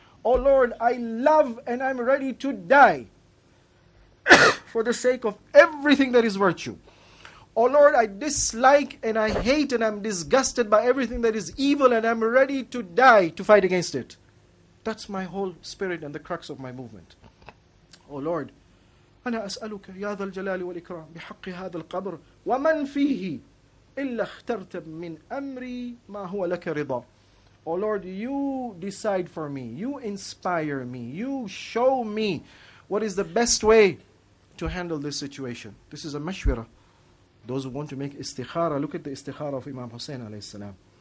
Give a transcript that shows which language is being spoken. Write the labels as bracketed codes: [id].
[en] Oh Lord, I love and I'm ready to die for the sake of everything that is virtue. Oh Lord, I dislike and I hate and I'm disgusted by everything that is evil, and I'm ready to die to fight against it. That's my whole spirit and the crux of my movement. Oh Lord, [ar] أنا أسألك يا ذا الجلال والإكرام بحق هذا القبر ومن فيه إلا اخترت من أمري ما هو لك رضا. [en] Oh Lord, you decide for me, you inspire me, you show me what is the best way to handle this situation. This is a mashwara. Those who want to make istikhara, look at the istikhara of Imam Hussein alayhi salam.